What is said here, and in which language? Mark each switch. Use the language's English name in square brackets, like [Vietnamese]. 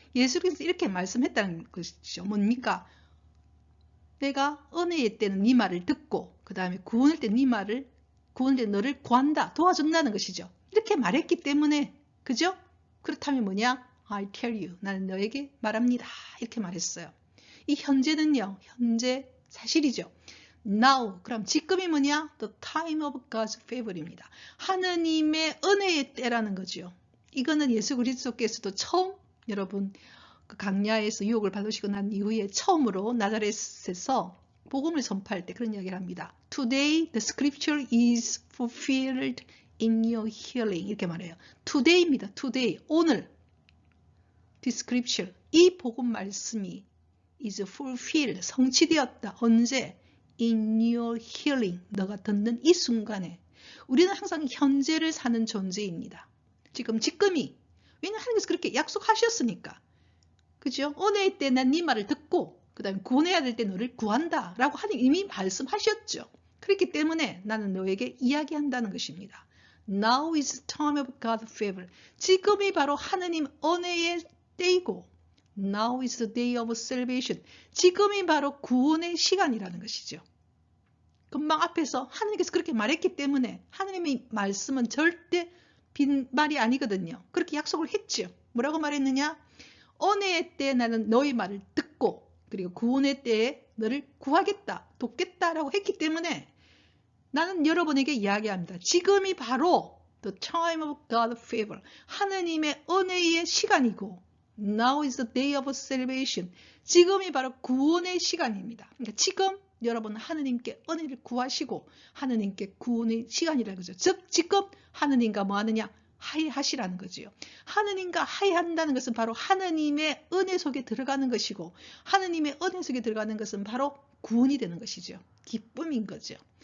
[Korean] 예수께서 이렇게 말씀했다는 것이죠. 뭡니까? 내가 은혜의 때는 네 말을 듣고 그 다음에 구원할 때 네 말을 구원할 때 너를 구한다, 도와준다는 것이죠. 이렇게 말했기 때문에 그죠? 그렇다면 뭐냐? [English] I tell you, [Korean] 나는 너에게 말합니다. 이렇게 말했어요. 이 현재는요, 현재 사실이죠. Now, 그럼 지금이 뭐냐? [English] The time of God's favor입니다. [Korean] 하느님의 은혜의 때라는 거죠. 이거는 예수 그리스도께서도 처음 여러분 그 강야에서 유혹을 받으시고 난 이후에 처음으로 나자렛에서 복음을 선포할 때 그런 이야기를 합니다. [English] Today the scripture is fulfilled in your hearing. [Korean] 이렇게 말해요. Today입니다. Today, 오늘. [English] The scripture, [Korean] 이 복음 말씀이 [English] is fulfilled, [Korean] 성취되었다. 언제? [English] In your hearing, [Korean] 너가 듣는 이 순간에. 우리는 항상 현재를 사는 존재입니다. 지금이. 왜냐하면 하나님께서 그렇게 약속하셨으니까. 그죠? 은혜의 때 난 네 말을 듣고 그 다음에 구원해야 될 때 너를 구한다 라고 하나님 이미 말씀하셨죠. 그렇기 때문에 나는 너에게 이야기한다는 것입니다. [English] Now is the time of God's favor. [Korean] 지금이 바로 하느님 은혜의 때이고 [English] Now is the day of salvation. [Korean] 지금이 바로 구원의 시간이라는 것이죠. 금방 앞에서 하나님께서 그렇게 말했기 때문에 하나님의 말씀은 절대 빈말이 아니거든요. 그렇게 약속을 했죠. 뭐라고 말했느냐? 은혜의 때에 나는 너의 말을 듣고 그리고 구원의 때에 너를 구하겠다, 돕겠다라고 했기 때문에 나는 여러분에게 이야기합니다. 지금이 바로 [English] the time of God's favor. [Korean] 하느님의 은혜의 시간이고 [English] now is the day of salvation. [Korean] 지금이 바로 구원의 시간입니다. 그러니까 지금 여러분 하느님께 은혜를 구하시고 하느님께 구원의 시간이라는 거죠. 즉 지금 하느님과 뭐 하느냐? 화해하시라는 거지요. 하느님과 화해한다는 것은 바로 하느님의 은혜 속에 들어가는 것이고 하느님의 은혜 속에 들어가는 것은 바로 구원이 되는 것이죠. 기쁨인 거죠.